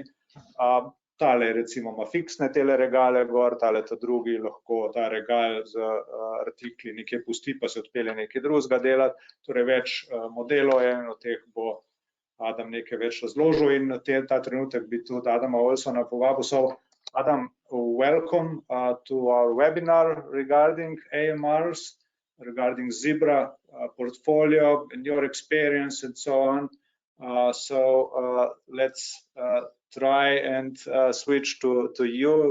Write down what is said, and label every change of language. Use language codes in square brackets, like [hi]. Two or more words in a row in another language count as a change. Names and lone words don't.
[sl] Tale recimo ima fiksne tele regale gor, tale ta drugi lahko ta regal z artikli nekje pusti, pa se odpelje nekaj drugega delati. Torej več modelov je in o teh bo Adam nekaj več razložil in ta trenutek bi tudi Adama Olsona povabil. [en] So Adam, welcome to our webinar regarding AMRs, regarding Zebra portfolio and your experience and so on. Let's try and switch to you.